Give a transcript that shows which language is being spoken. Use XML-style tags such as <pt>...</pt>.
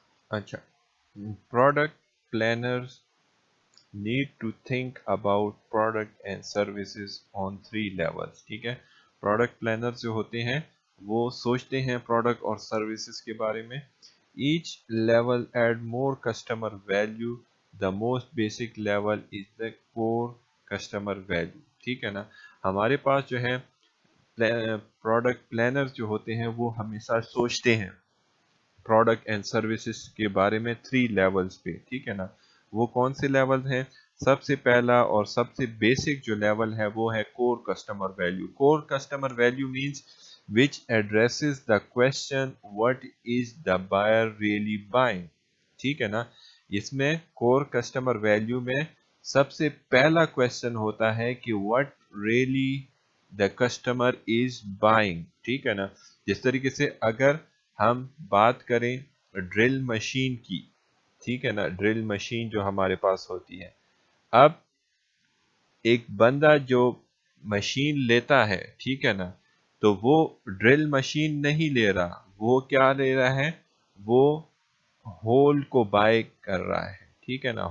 <en>اچھا، product planners need to think about product and services on 3 levels.</en> <ur>ٹھیک ہے. Product planner جو ہوتے ہیں وہ سوچتے ہیں پروڈکٹ اور سروسز کے بارے میں</ur> <en>each level add more customer value, the most basic level is the core customer value.</en> <ur>ٹھیک ہے نا. ہمارے پاس جو ہے پروڈکٹ پلانر جو ہوتے ہیں وہ ہمیشہ سوچتے ہیں پروڈکٹ اینڈ سروسز کے بارے میں 3 لیولز پہ. ٹھیک ہے نا. وہ کون سے لیول ہیں؟ سب سے پہلا اور سب سے بیسک جو لیول ہے وہ ہے کور customer value.</ur> <en>Core customer value means which addresses the question what is the buyer really buying.</en> <ur>ٹھیک ہے نا. اس میں کور کسٹمر ویلیو میں سب سے پہلا کوشچن ہوتا ہے کہ</ur> <en>what really the customer is buying.</en> <ur>ٹھیک ہے نا. جس طریقے سے اگر ہم بات کریں ڈرل مشین کی، ٹھیک ہے نا، ڈرل مشین جو ہمارے پاس ہوتی ہے، اب ایک بندہ جو مشین لیتا ہے، ٹھیک ہے نا، تو وہ ڈرل مشین نہیں لے رہا، وہ کیا لے رہا ہے؟ وہ ہول کو بائی کر رہا ہے. ٹھیک ہے نا.</ur>